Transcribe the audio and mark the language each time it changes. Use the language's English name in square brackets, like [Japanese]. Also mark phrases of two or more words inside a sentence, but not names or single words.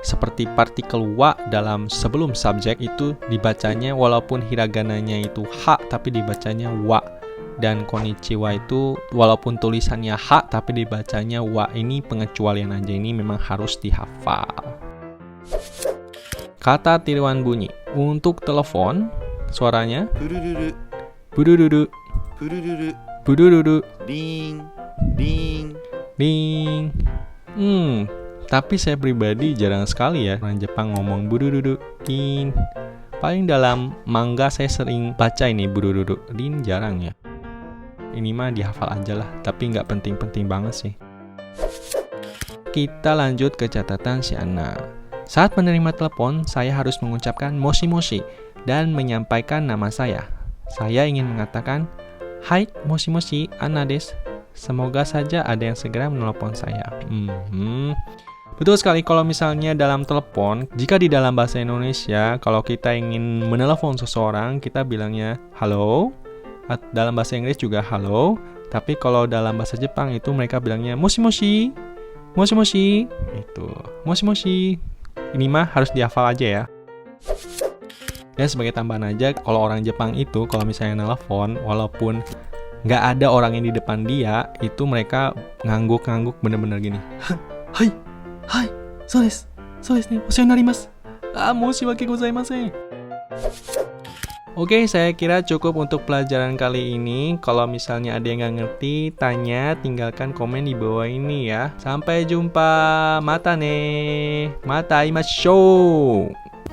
[Indonesian] Seperti partikel wa dalam sebelum subjek itu dibacanya walaupun hiragananya itu ha tapi dibacanya wa. Dan konnichiwa itu walaupun tulisannya ha tapi dibacanya wa. Ini pengecualian aja, ini memang harus dihafal. Kata tiruan bunyi. Untuk telepon suaranya Burururu, budududu, burururu, budududu, ding, ding. ding. Tapi saya pribadi jarang sekali ya orang Jepang ngomong budududu, ding. Paling dalam manga saya sering baca ini budududu, ding jarang ya. Ini mah dihafal aja lah, tapi nggak penting-penting banget sih. Kita lanjut ke catatan si Anna. Saat menerima telepon, saya harus mengucapkan moshi-moshi dan menyampaikan nama saya. Saya ingin mengatakan, "Hai, [Japanese] もしもし、アンナです. [Indonesian] Semoga saja ada yang segera menelepon saya." Betul sekali, kalau misalnya dalam telepon, jika di dalam bahasa Indonesia, kalau kita ingin menelepon seseorang, kita bilangnya halo. Dalam bahasa Inggris juga halo. Tapi kalau dalam bahasa Jepang itu mereka bilangnya moshi-moshi. [Japanese] もしもし。Itu、もしもし. [Indonesian] Ini mah harus dihafal aja ya. Dan sebagai tambahan aja, kalau orang Jepang itu kalau misalnya nelpon, walaupun nggak ada orang yang di depan dia, itu mereka ngangguk-ngangguk bener-bener gini. [Japanese] はい、はい, そうですね、おしおなります. 申し訳ございません. [Indonesian] Oke, saya kira cukup untuk pelajaran kali ini. Kalau misalnya ada yang nggak ngerti, tanya, tinggalkan komen di bawah ini ya. Sampai jumpa, [Japanese] またね、またいましょう.